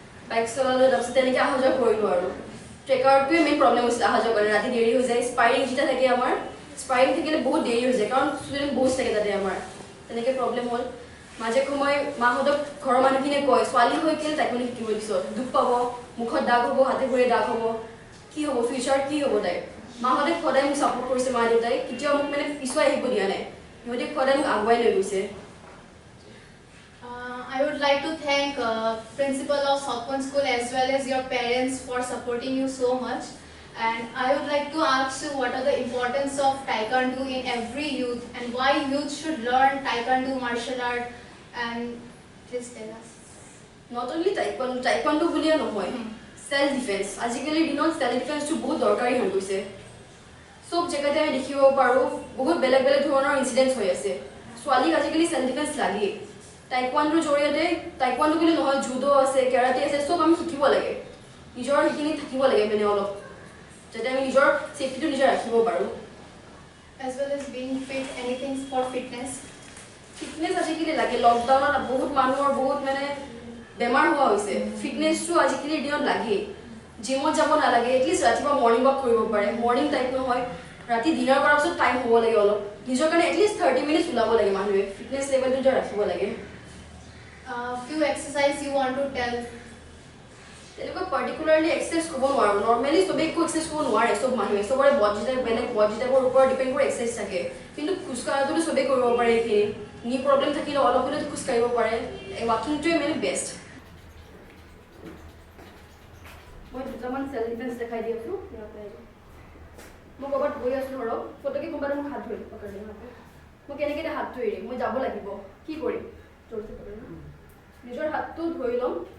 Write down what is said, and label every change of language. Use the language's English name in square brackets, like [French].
[Assamese] Bike চলালোঁ তাৰপিছত তেনেকৈ অহা যোৱা কৰিলোঁ আৰু ট্ৰেকাৰটোৱে মেইন প্ৰব্লেম হৈছিলে অহা যোৱা কৰি ৰাতি দেৰি হৈ যায় স্পাইৰিং যেতিয়া থাকে আমাৰ স্পাইৰিং থাকিলে বহুত দেৰি হৈ যায় কাৰণ ষ্টুডেণ্ট বহুত থাকে তাতে আমাৰ তেনেকৈ প্ৰব্লেম হ'ল মাজে সময় মাহঁতক ঘৰৰ মানুহখিনিয়ে কয় ছোৱালী হৈ কিনে টাইকোৱাণ্ডো শিকিব দিছ দুখ পাব মুখত দাগ হ'ব হাতে ভৰিয়ে দাগ হ'ব কি হ'ব ফিউচাৰ কি হ'ব তাই মাহঁতে সদায় মোক ছাপোৰ্ট কৰিছে মা দেউতাই কেতিয়াও মোক মানে পিছুৱাই আহিব দিয়া নাই সিহঁতে সদায় মোক আগুৱাই লৈ গৈছে [English] I would like to thank principal of South Point School as well as your parents for supporting you so much. And I would like to ask you what are the importance of Taekwondo in every youth and why youth should learn Taekwondo martial art and please tell us. Not only Taekwondo [Assamese] বুলিয়ে নহয় self defense আজিকালি দিনত self defense টো বহুত দৰকাৰী হৈ গৈছে সব জেগাতে আমি দেখিব পাৰোঁ বহুত বেলেগ বেলেগ ধৰণৰ ইনসিডেন্টস হৈ আছে ছোৱালীক আজিকালি self defense লাগে টাইকোৱাণ্ডোৰ জৰিয়তে টাইকোৱাণ্ডো বুলি নহয় জুডো আছে কেৰাটে আছে সব আমি শিকিব লাগে নিজৰ সেইখিনি থাকিব লাগে মানে অলপ যাতে আমি নিজৰ সেফটিটো নিজৰ ৰাখিব পাৰোঁ [English] as well as being fit anything for fitness [Assamese] আজিকালি লাগে লকডাউনত বহুত মানুহৰ বহুত মানে বেমাৰ হোৱা হৈছে ফিটনেছটো আজিকালি দিনত লাগে জিমত যাব নালাগে এটলিষ্ট ৰাতিপুৱা মৰ্ণিং ৱাক কৰিব পাৰে মৰ্ণিং টাইম নহয় ৰাতি ডিনাৰ কৰাৰ পিছত টাইম হ'ব লাগে অলপ নিজৰ কাৰণে এটলিষ্ট 30 মিনিটছ ওলাব লাগে মানুহে ফিটনেছ লেভেলটো ৰাখিব লাগে [English] few exercise you want to tell [Assamese] তেনেকুৱা পাৰ্টিকুলাৰলি এক্সাৰসাইজ কৰিব নোৱাৰোঁ নৰ্মেলি সবেই একো এক্সাৰসাইজ কৰিব নোৱাৰে সব মানুহে সবৰে বডি টাইপ বেলেগ বডি টাইপৰ ওপৰত ডিপেণ্ড কৰি এক্সাৰসাইজ থাকে কিন্তু খোজকাঢ়াটোতো সবেই কৰিব পাৰে এইখিনি নি প্ৰব্লেম থাকিলে অলপ হ'লেও খোজকাঢ়িব পাৰে ৱাকিংটোৱে মানে বেষ্ট মই দুটামান চেল্ফ ডিফেন্স দেখাই দি আছোঁ মই ক'ৰবাত গৈ আছোঁ ধৰক ফটকে কোনোবাই মোক হাত ধৰি পকৰি মই কেনেকৈ হাতটো এৰিম মই যাব লাগিব কি কৰিম জোৰছে পকৰি নিজৰ হাতটো ধৰি ল'ম